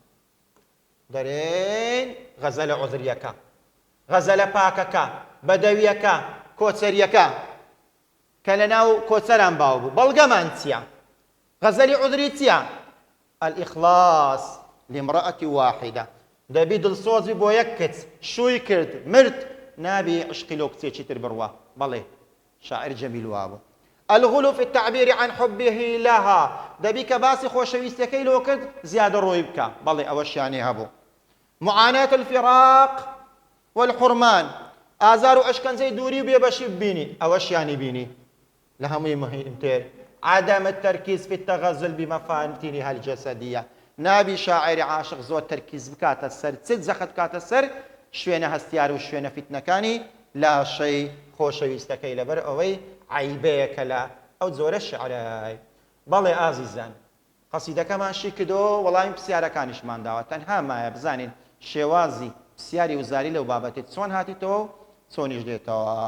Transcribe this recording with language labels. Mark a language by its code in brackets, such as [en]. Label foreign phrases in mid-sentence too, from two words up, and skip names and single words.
[ckb] دەرێن غەزەلە عودریەکە، غەزەلە پاکەکە، بەدەویەکە، کۆچەریەکە کە لەناو کۆچەران باو بوو. بەڵگەمان چییە؟ غەزەلی عودری چییە؟ [ar] الئیخلاص لامرأة واحدة، [ckb] دەبی دڵسۆزی بۆ یەک کەس شووی کرد مرد نابی عشقی لەو کچێکی تر بڕوە. بەڵێ شاعر جەمیل وا بوو. [ar] الغلو في التعبير عن حبه لها، [ckb] دەبی کە باسی خۆشەویستەکەی لۆ کرد زیادە ڕۆی بکە. بەڵێ ئەوەشیانی هەبوو. [ar] معاناة الفراق والحرمان، [ckb] ئازار و ئەشکەنجەی دووری و بێبەشی ببینی، ئەوەشیانی بینی. لە هەمووی مهمتر [ar] عدم التركيز في التغزل بمفاتنها الجسدية، [ckb] نابی شاعری عاشق زۆر تەرکیز بکاتە سەر چ جەخت بکاتە سەر شوێنە هەستیار و شوێنە فیتنەکانی لاشەی خۆشەویستەکەی لەبەر ئەوەی عیبەیەکە لە ئەو جۆرە شعرای. بەڵێ ئازیزان قەسیدەکەمان شی کردەوە، وەڵامی پرسیارەکانیشمان داوە، تەنها مایە بزانین شێوازی پرسیاری وزاری لەو بابەتێت چۆن هاتیتەوە و چۆنیش دێتەوە.